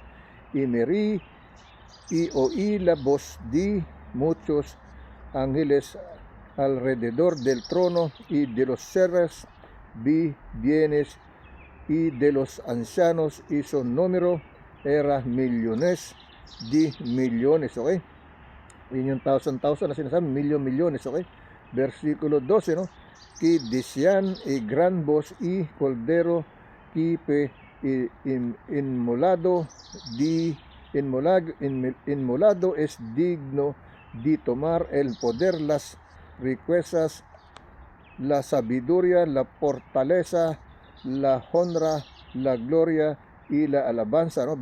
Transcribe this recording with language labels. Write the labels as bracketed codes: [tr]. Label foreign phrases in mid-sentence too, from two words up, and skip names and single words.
[es] Y me y oí la voz de muchos ángeles alrededor del trono y de los seres vivientes y de los ancianos, y su número era millones de millones, [tl] okay? Yun yung thousand na sinasabi, milyones, okay? Versikulo 12, no? [es] Que decían gran voz y cordero que inmolado es digno de tomar el poder, las riquezas, la sabiduría, la fortaleza, la honra, la gloria y la alabanza, ¿no?